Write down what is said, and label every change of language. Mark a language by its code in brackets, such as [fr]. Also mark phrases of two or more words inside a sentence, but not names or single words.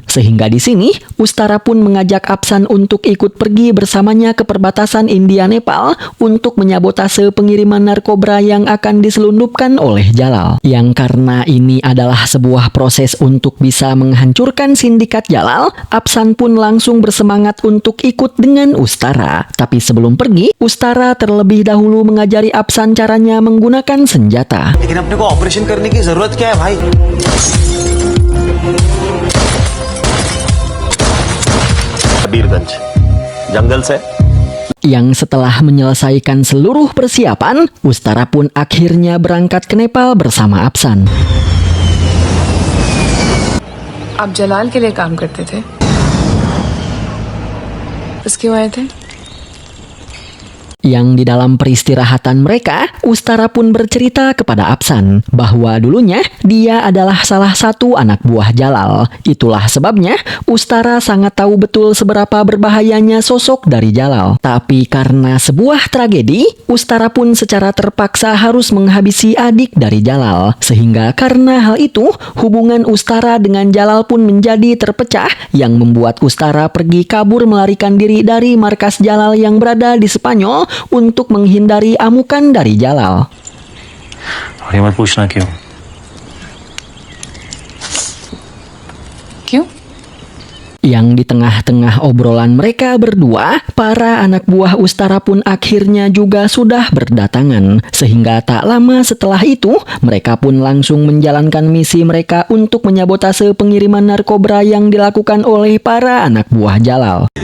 [id] Sehingga di sini, Ustara pun mengajak Apsan untuk ikut pergi bersamanya ke perbatasan India-Nepal untuk menyabotase pengiriman narkoba yang akan diselundupkan oleh Jalal. Yang karena ini adalah sebuah proses untuk bisa menghancurkan sindikat Jalal, Apsan pun langsung bersemangat untuk ikut dengan Ustara. Tapi sebelum pergi, Ustara terlebih dahulu mengajari Apsan caranya menggunakan senjata. [hi] लेकिन अपने को ऑपरेशन करने की जरूरत क्या है भाई? कबीरगंज जंगल से [id] Yang setelah menyelesaikan seluruh persiapan, Ustara pun akhirnya berangkat ke Nepal bersama Apsan. [hi] आप जलाल के लिए काम करते थे? बस क्यों आए थे? [id] Yang di dalam peristirahatan mereka, Ustara pun bercerita kepada Apsan bahwa dulunya dia adalah salah satu anak buah Jalal. Itulah sebabnya Ustara sangat tahu betul seberapa berbahayanya sosok dari Jalal. Tapi karena sebuah tragedi, Ustara pun secara terpaksa harus menghabisi adik dari Jalal. Sehingga karena hal itu, hubungan Ustara dengan Jalal pun menjadi terpecah yang membuat Ustara pergi kabur melarikan diri dari markas Jalal yang berada di Spanyol untuk menghindari amukan dari Jalal. [hi] और ये मत पूछना क्यों क्यों? [id] Yang di tengah-tengah obrolan mereka berdua, para anak buah Ustara pun akhirnya juga sudah berdatangan. Sehingga tak lama setelah itu, mereka pun langsung menjalankan misi mereka untuk menyabotase pengiriman narkoba yang dilakukan oleh para anak buah Jalal.